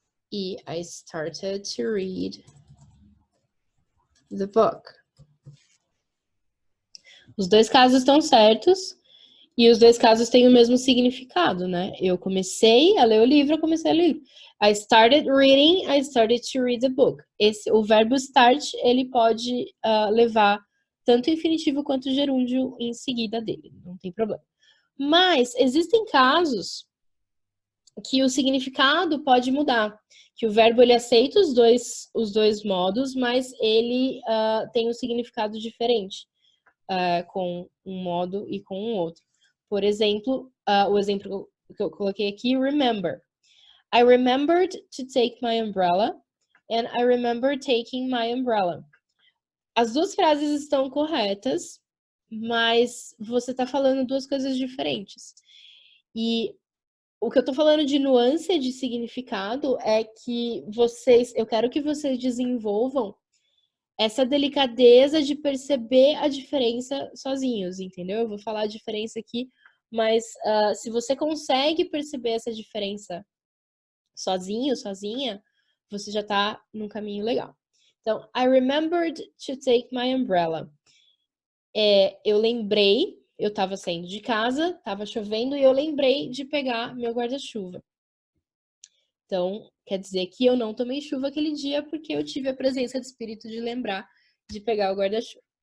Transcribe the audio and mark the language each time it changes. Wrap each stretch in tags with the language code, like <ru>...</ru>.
<en>E I started to read the book.</en> <pt>Os dois casos estão certos e os dois casos têm o mesmo significado, né? Eu comecei a ler o livro, eu comecei a ler.</pt> <en>I started reading, I started to read the book.</en> <pt>O verbo start, ele pode levar tanto o infinitivo quanto o gerúndio em seguida dele, não tem problema. Mas existem casos que o significado pode mudar, que o verbo ele aceita os dois modos, mas ele tem um significado diferente com um modo e com um outro. Por exemplo, o exemplo que eu coloquei aqui, remember.</pt> <en>I remembered to take my umbrella and I remember taking my umbrella.</en> <pt>As duas frases estão corretas, mas você está falando duas coisas diferentes. E o que eu tô falando de nuance de significado é que eu quero que vocês desenvolvam essa delicadeza de perceber a diferença sozinhos, entendeu? Eu vou falar a diferença aqui, mas se você consegue perceber essa diferença sozinho, sozinha, você já tá num caminho legal. Então,</pt> <en>I remembered to take my umbrella.</en> <pt>Eu lembrei, eu tava saindo de casa, tava chovendo e eu lembrei de pegar meu guarda-chuva. Então, quer dizer que eu não tomei chuva aquele dia porque eu tive a presença de espírito de lembrar de pegar o guarda-chuva.</pt>